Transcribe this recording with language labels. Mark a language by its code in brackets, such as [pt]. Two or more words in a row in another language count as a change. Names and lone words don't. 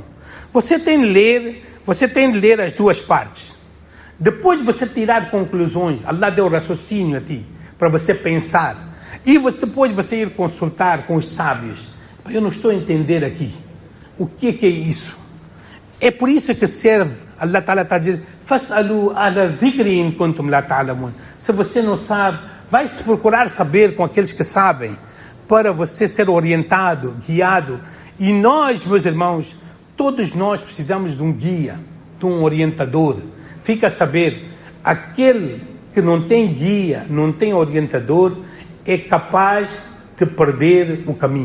[pt] Você tem de ler as duas partes. Depois de você tirar conclusões, Allah deu raciocínio a ti, para você pensar. E depois você ir consultar com os sábios. Eu não estou a entender aqui. O que é isso? É por isso que serve. [ar] الله تعالى [pt] está a dizer, [ar] فاسألوا على ذكري إن كنتم لا تعلمون. [pt] Se você não sabe, vai se procurar saber com aqueles que sabem, para você ser orientado, guiado. E nós, meus irmãos, todos nós precisamos de um guia, de um orientador. Fica a saber, aquele que não tem guia, não tem orientador, é capaz de perder o caminho.